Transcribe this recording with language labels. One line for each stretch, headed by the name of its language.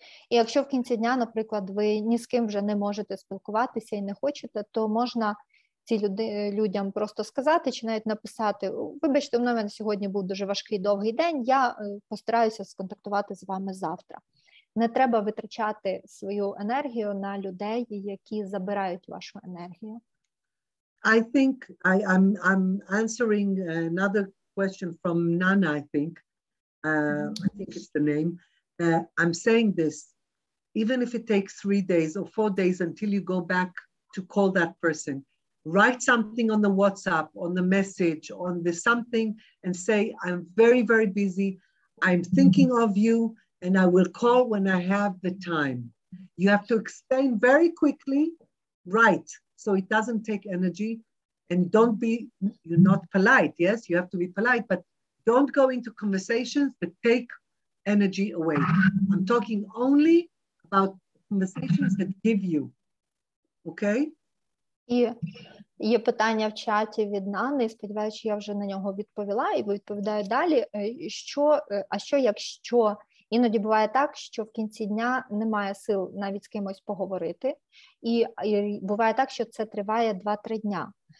Ukrainian: І якщо в кінці дня, наприклад, ви ні з ким вже не можете спілкуватися і не хочете, то можна людям просто сказати чи навіть написати: вибачте, у мене сьогодні був дуже важкий довгий день, я постараюся сконтактувати з вами завтра. Не треба витрачати свою енергію на людей, які забирають вашу енергію.
English: I think I'm answering another question from Nana, I think it's the name. I'm saying this, even if it takes 3 days or 4 days until you go back to call that person, write something on the WhatsApp, on the message, on the something, and say, I'm very, very busy. I'm thinking of you, and I will call when I have the time. You have to explain very quickly, right, so it doesn't take energy, and you're not polite, yes, you have to be polite, but don't go into conversations that take energy away. I'm talking only about conversations that give you, okay?
Ukrainian: І є питання в чаті від Нани, сподіваюся, що я вже на нього відповіла, і відповідаю далі. Якщо іноді буває так, що в кінці дня немає сил навіть з кимось поговорити, і буває так, що це триває 2-3 дня.